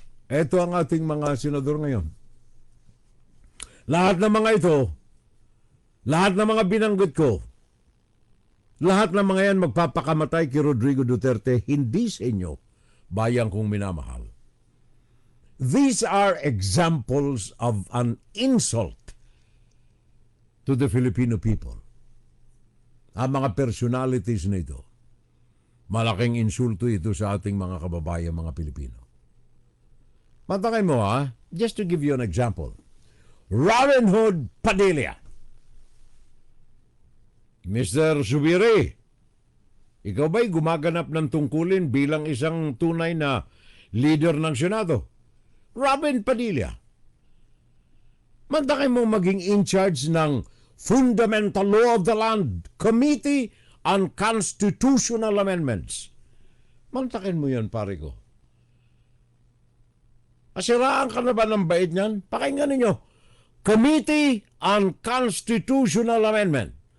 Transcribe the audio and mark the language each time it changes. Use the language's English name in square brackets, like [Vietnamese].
[Filipino] Ito ang ating mga senador ngayon. Lahat ng mga ito, lahat ng mga binanggit ko, lahat ng mga yan magpapakamatay kay Rodrigo Duterte, hindi sa inyo, bayang kong minamahal. [English] These are examples of an insult to the Filipino people. [Filipino] Ang mga personalities nito, malaking insulto ito sa ating mga kababayan, mga Pilipino. Matangay mo [English] just to give you an example. Robin Hood Padilla. Mr. [Filipino] Subiri, ikaw ba'y gumaganap ng tungkulin bilang isang tunay na leader ng Senado? Robin Padilla. Matangay mo maging in charge ng Fundamental Law of the Land Committee on Constitutional Amendments. Mantakin mo yan, pare ko. Asiraan ka na ba ng bait niyan? Pakinggan ninyo. [English] Committee on Constitutional Amendment.